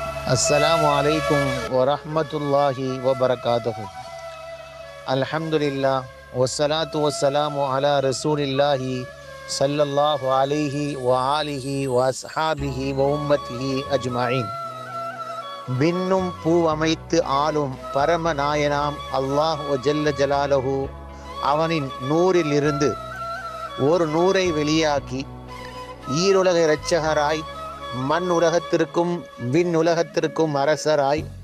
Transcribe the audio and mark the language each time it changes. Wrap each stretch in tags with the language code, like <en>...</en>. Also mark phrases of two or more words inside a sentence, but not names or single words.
<ar>السلام عليكم ورحمة الله وبركاته. الحمد لله والصلاة والسلام على رسول الله صلى الله عليه وآله وأصحابه وأمته أجمعين.</ar> <ta>விண்ணும் பூவமைத்து ஆளும் பரமநாயனாம் அல்லாஹ்</ta> <ar>جل جلاله</ar> <ta>அவனின் நூறிலிருந்து ஒரு நூரை வெளியாக்கி ஈருலக இரட்சகராய் மண் உலகத்திற்கும் விண் உலகத்திற்கும் அரசராய்</ta>